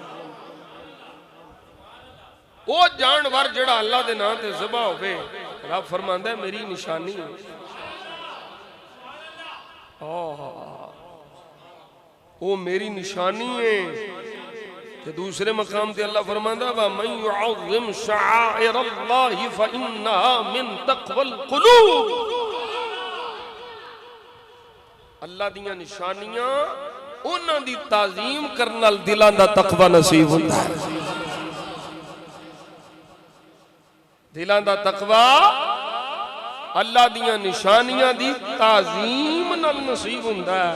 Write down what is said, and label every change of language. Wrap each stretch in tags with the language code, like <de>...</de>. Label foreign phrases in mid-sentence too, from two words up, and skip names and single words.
<pa>وہ جانور جیہڑا اللہ دے ناں تے ذبح ہووے رب فرماندا ہے میری نشانی ہے. وہ میری نشانی ہے. تے دوسرے مقام تے اللہ فرماندا</pa> <ar>ومن يعظم شعائر الله فإنها من تقوى القلوب.</ar> <pa>اللہ دیاں نشانیاں اونہاں دی تعظیم کرن نال دلاں دا تقویٰ نصیب ہوندا ہے. دلاں دا تقویٰ اللہ دیاں نشانیاں دی تعظیم نال نصیب ہوندا ہے.</pa>